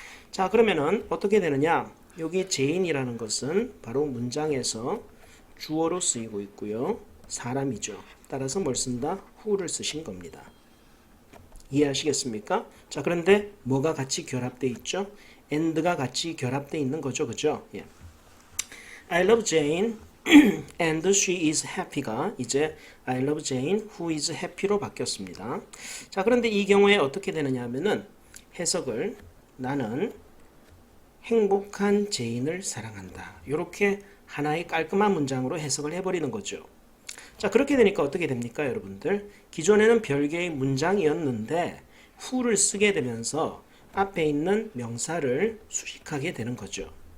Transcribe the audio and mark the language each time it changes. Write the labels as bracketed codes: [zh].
[ko] 자, 그러면은 어떻게 되느냐? 여기 제인이라는 것은 바로 문장에서 주어로 쓰이고 있고요. 사람이죠. 따라서 뭘 쓴다? who를 쓰신 겁니다. 이해하시겠습니까? 자, 그런데 뭐가 같이 결합되어 있죠? and가 같이 결합되어 있는 거죠. 그죠? 예. [en] I love Jane and she is happy가 [ko] 이제 [en] I love Jane who is happy로 [ko] 바뀌었습니다. 자, 그런데 이 경우에 어떻게 되느냐 하면은 해석을 나는 행복한 제인을 사랑한다. 이렇게 하나의 깔끔한 문장으로 해석을 해버리는 거죠. 자, 그렇게 되니까 어떻게 됩니까, 여러분들? 기존에는 별개의 문장이었는데 who를 쓰게 되면서 앞에 있는 명사를 수식하게 되는 거죠.